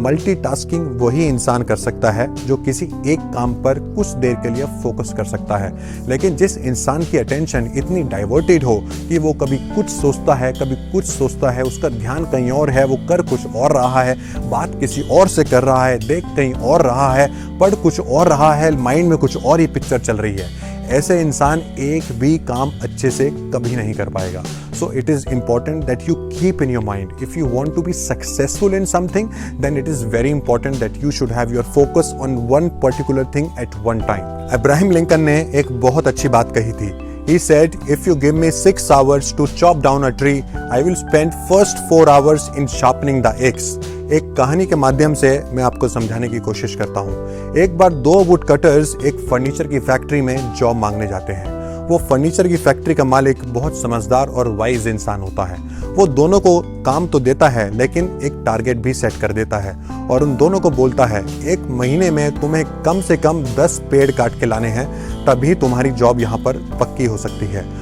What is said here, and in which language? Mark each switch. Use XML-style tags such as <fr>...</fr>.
<hi>Multitasking वही इंसान कर सकता है जो किसी एक काम पर कुछ देर के लिए फोकस कर सकता है, लेकिन जिस इंसान की अटेंशन इतनी डाइवर्टेड हो कि वो कभी कुछ सोचता है, कभी कुछ सोचता है, उसका ध्यान कहीं और है, वो कर कुछ और रहा है, बात किसी और से कर रहा है, देख कहीं और रहा है, पढ़ कुछ और रहा है, माइंड में कुछ और ही पिक्चर चल रही है, ऐसे इंसान एक भी काम अच्छे से कभी नहीं कर पाएगा।</hi> <en>So it is important that you keep in your mind, if you want to be successful in something, then it is very important that you should have your focus on one particular thing at one time.</en> <hi>Abraham Lincoln ने एक बहुत अच्छी बात कही थी।</hi> <en>He said, if you give me 6 hours to chop down a tree, I will spend first 4 hours in sharpening the axe.</en> <hi>एक कहानी के माध्यम से मैं आपको समझाने की कोशिश करता हूँ। एक बार 2 वुड कटर्स एक फर्नीचर की फैक्ट्री में जॉब मांगने जाते हैं। वो फर्नीचर की फैक्ट्री का मालिक बहुत समझदार और वाइज इंसान होता है। वो दोनों को काम तो देता है, लेकिन एक टारगेट भी सेट कर देता है और उन दोनों को बोलता है, 1 महीने में तुम्हें कम से कम 10 पेड़ काट के लाने हैं, तभी तुम्हारी जॉब यहाँ पर पक्की हो सकती है।</hi>